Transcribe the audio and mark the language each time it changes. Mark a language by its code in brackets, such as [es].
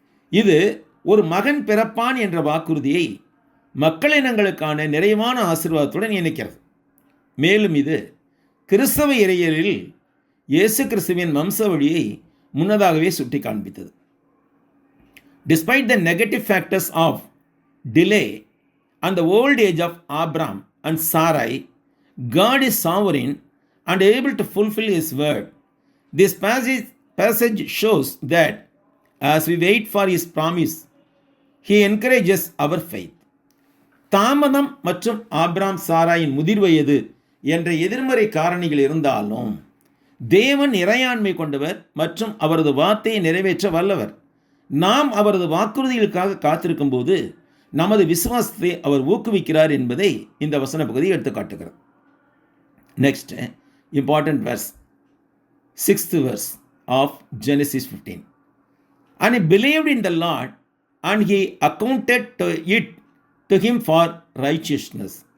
[ta] இது ஒரு மகன் பிறப்பான் என்ற வாக்குறுதியை மக்களினங்களுக்கான நிறைவான ஆசீர்வாதத்துடன் இணைக்கிறது. மேலும் இது கிறிஸ்தவ இறையியலில் இயேசு கிறிஸ்துவின் வம்சாவழியை முன்னதாகவே சுட்டி காண்பித்தது. [en] Despite the negative factors of delay and the old age of Abraham and Sarai, God is sovereign and able to fulfill his word. This passage shows that as we wait for his promise, he encourages our faith. [ta] தாமதம் மற்றும் Abraham சாராயின் முதிர்வயது என்ற எதிர்மறை காரணிகள் இருந்தாலும் தேவன் இறையாண்மை கொண்டவர் மற்றும் அவரது வார்த்தையை நிறைவேற்ற வல்லவர். நாம் அவரது வாக்குறுதிகளுக்காக காத்திருக்கும் போது நமது விசுவாசத்தை அவர் ஊக்குவிக்கிறார் என்பதை இந்த வசன பகுதி எடுத்து காட்டுகிறது. [en] Next important verse, 6th verse of Genesis 15. And he believed in the Lord, and he accounted it to him for righteousness.